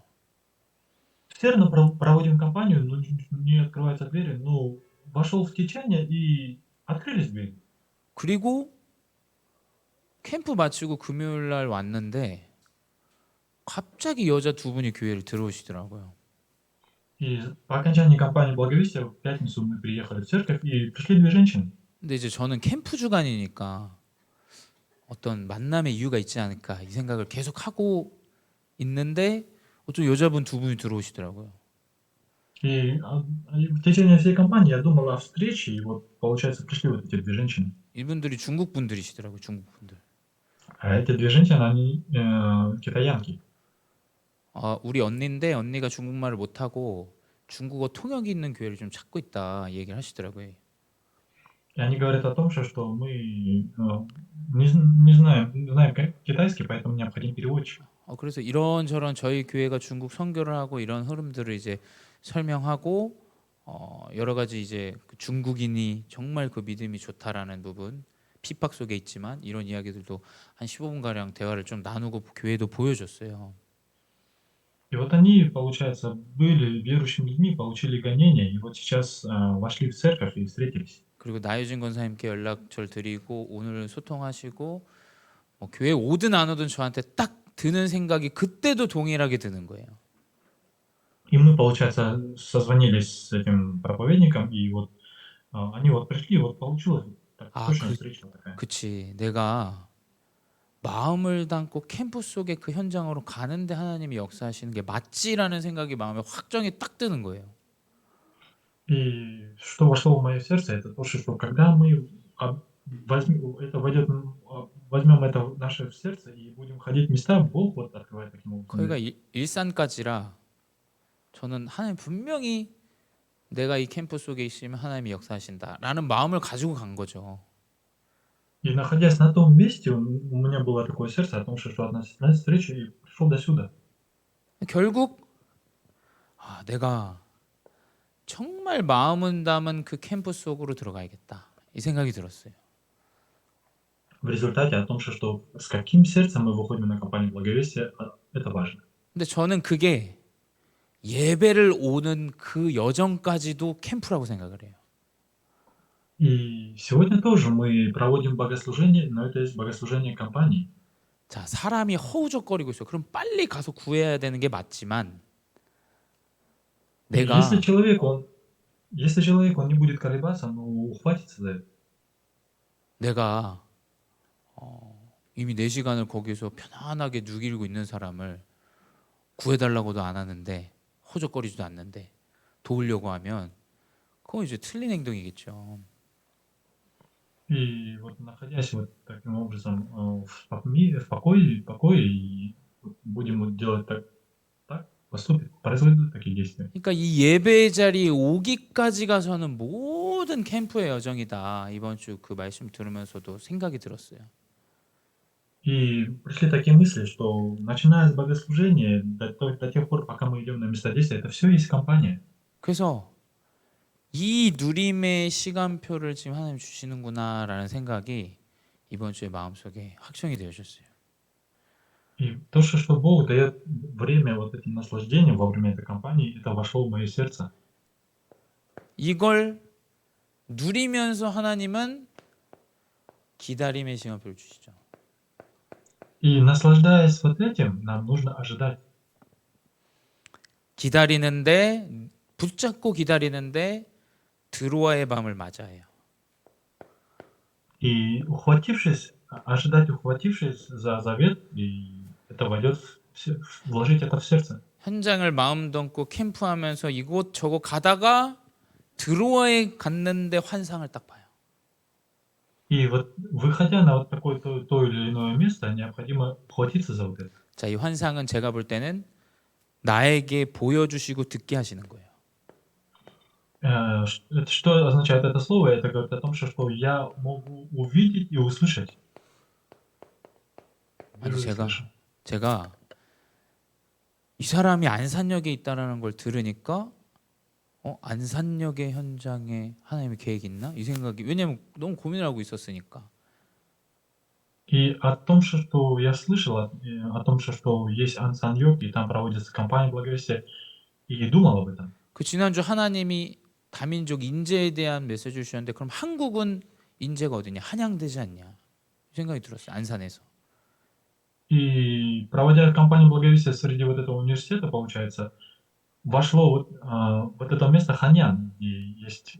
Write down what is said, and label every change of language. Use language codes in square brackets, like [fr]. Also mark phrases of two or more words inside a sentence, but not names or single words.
[ru] Все равно проводим компанию, но не открываются двери. Ну, вошел в течение и открылись двери. [ko] 그리고 캠프 마치고 금요일 날 왔는데 갑자기 여자 두 분이 교회를 들어오시더라고요. [ru] И по окончании кампании благовестия в пятницу мы приехали в церковь, и пришли две женщины. [ko] 근데 이제 저는 캠프 주간이니까 어떤 만남의 이유가 있지 않을까 이 생각을 계속 하고 있는데 어쩌 여자분 두 분이 들어오시더라고요. [ru] И в течение всей кампании я думал о встрече, и вот, получается, пришли вот эти две женщины. [ko] 이분들이 중국 분들이시더라고요. 중국 분들. [ru] А эти две женщины, они китаянки. [ko] 우리 언니인데 언니가 중국말을 못하고 중국어 통역이 있는 교회를 좀 찾고 있다 얘기를 하시더라고요. [ru] И они говорят о том, что мы не знаем китайский, поэтому необходим переводчик. [ko] 그래서 이런저런 저희 교회가 중국 선교를 하고 이런 흐름들을 이제 설명하고 여러 가지 이제 그 중국인이 정말 그 믿음이 좋다라는 부분 핍박 속에 있지만 이런 이야기들도 한 15분 가량 대화를 좀 나누고 교회도 보여줬어요. [ru] И вот они, получается, были верующими людьми, получили гонения, и вот сейчас вошли в церковь и встретились. [ko] 그리고 나유진 권사님께 연락처를 드리고 오늘 소통하시고 교회 오든 안 오든 저한테 딱 드는 생각이 그때도 동일하게 드는 거예요. [ru] И мы, получается, созвонились с этим проповедником, и вот они вот пришли, и вот получилась вот точная встреча вот такая. [ko] 그치. 내가 마음을 담고 캠프 속에 그 현장으로 가는데 하나님이 역사하시는 게 맞지라는 생각이 마음에 확정이 딱 드는 거예요. [ru] И что вошло в мое сердце, это то, что когда мы возьмем это в наше сердце и будем ходить в места, Бог вот открывает таким образом. [ko] 거기가 일산까지라 저는 하나님 분명히 내가 이 캠프 속에 있으면 하나님이 역사하신다라는 마음을 가지고 간 거죠. [ru] И находясь на том месте, у меня было такое сердце о том, что относительно встречи, и пришел до сюда. [ko] 결국 내가 정말 마음은 담은 그 캠프 속으로 들어가야겠다 이 생각이 들었어요. [ru] В результате о том, что с каким сердцем мы выходим на компанию благовестия, это важно. [ko] 근데 저는 그게 예배를 오는 그 여정까지도 캠프라고 생각을 해요. [ru] И сегодня тоже мы проводим богослужение, но это есть богослужение компании. [ko] 자, 사람이 허우적거리고 있어. 그럼 빨리 가서 구해야 되는 게 맞지만 [ru] И [ko] 내가 [ru] если человек, он не будет колебаться, ну, ухватится за это. [ko] 내가 이미 4시간을 거기서 편안하게 누기고 있는 사람을 구해달라고도 안 하는데 허우적거리지도 않는데 도우려고 하면 그건 이제 틀린 행동이겠죠. [ru] И вот находясь вот таким образом в покое, и вот будем вот делать так, поступит, произойдут такие действия. [ko] 그러니까 이 예배의 자리에 오기까지 가서는 모든 캠프의 여정이다. 이번 주 그 말씀 들으면서도 생각이 들었어요. [ru] И пришли такие мысли, что начиная с богослужения до тех пор, пока мы идем на место действия, это все есть компания. [ko] 그래서 이 누림의 시간표를 지금 하나님 주시는구나라는 생각이 이번 주에 마음속에 확정이 되어졌어요. [ru] И то, что Бог дает время вот этим наслаждениям во время этой кампании, это вошло в мое сердце. [ko] 이걸 누리면서 하나님은 기다림의 시간표를 주시죠. [ru] И наслаждаясь вот этим, нам нужно ожидать. [ko] 기다리는데 붙잡고 기다리는데 드로아의 밤을 맞아요. [ru] И ухватившись за завет, и это войдет вложить это в сердце. [ko] 현장을 마음 담고 캠프하면서 이곳 저곳 가다가 드로아에 갔는데 환상을 딱 봐요. [ru] И вот выходя на вот такое то или иное место, необходимо ухватиться за вот это. [ko] 자, 이 환상은 제가 볼 때는 나에게 보여주시고 듣게 하시는 거예요. [ru] Это что означает это слово? Это говорит о том, что я могу увидеть и услышать. [ko] 아니 [ru] Вижу и слышу. [ko] 제가 이 사람이 안산역에 있다라는 걸 들으니까 안산역의 현장에 하나님의 계획이 있나? 이 생각이 왜냐면 너무 고민을 하고 있었으니까. [ru] И о том, что я слышал, о том, что есть Ан-Сан-Йог, и там проводится кампания благовестия, и думал об этом. [ko] 그 지난주 하나님이 다민족 인재에 대한 메시지를 주셨는데 그럼 한국은 인재가 어디냐? 한양되지 않냐? 이 생각이 들었어요. 안산에서. [ru] И проводя кампанию благовестия среди вот этого университета, получается, вошло вот это место Ханян, и есть